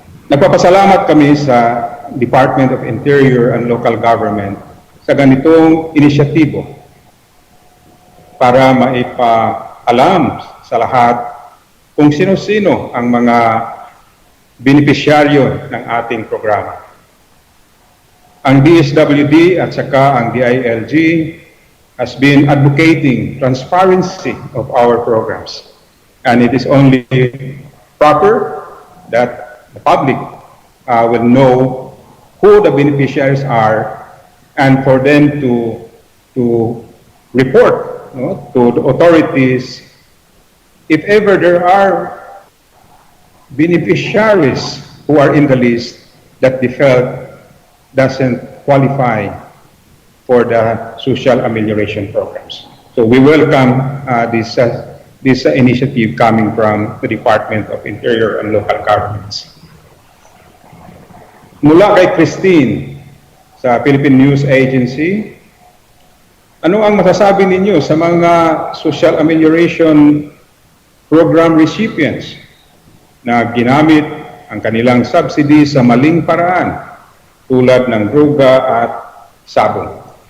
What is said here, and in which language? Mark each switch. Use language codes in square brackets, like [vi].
[tl] Nagpapasalamat kami sa Department of Interior and Local Government sa ganitong inisyatibo para maipaalam sa lahat kung sino-sino ang mga benepisyaryo ng ating programa. [en] Ang DSWD [tl] at saka ang [en] DILG has been advocating transparency of our programs. And it is only proper that the public will know who the beneficiaries are and for them to report to the authorities if ever there are beneficiaries who are in the list that they felt doesn't qualify for the social amelioration programs. So we welcome this initiative coming from the Department of Interior and Local Governments. [tl] Mula kay Christine sa Philippine News Agency, ano ang masasabi ninyo sa mga social amelioration program recipients na ginamit ang kanilang subsidy sa maling paraan tulad ng droga at sabong?